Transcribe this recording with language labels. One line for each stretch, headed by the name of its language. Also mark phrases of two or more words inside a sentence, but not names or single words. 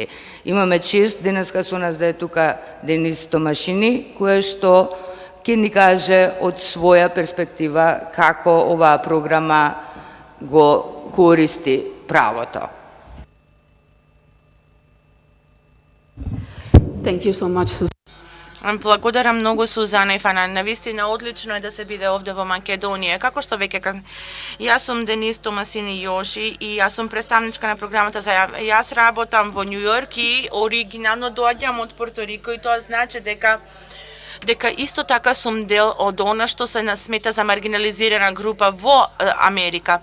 Macedonian: Имаме чест денеска со нас да е тука Денис Томашини, кој што ќе ни каже од своја перспектива како оваа програма го користи правото.
English: Thank you so much, Susan.
Macedonian: Благодарам многу, Сузана и Фана. Навистина одлично е да се биде овде во Македонија. Како што веќе јас сум Денис Томасини Јоши и јас сум представничка на програмата за јас работам во Њу Јорк и оригинално доаѓам од Порто Рико и тоа значи дека исто така сум дел од она што се смета за маргинализирана група во Америка.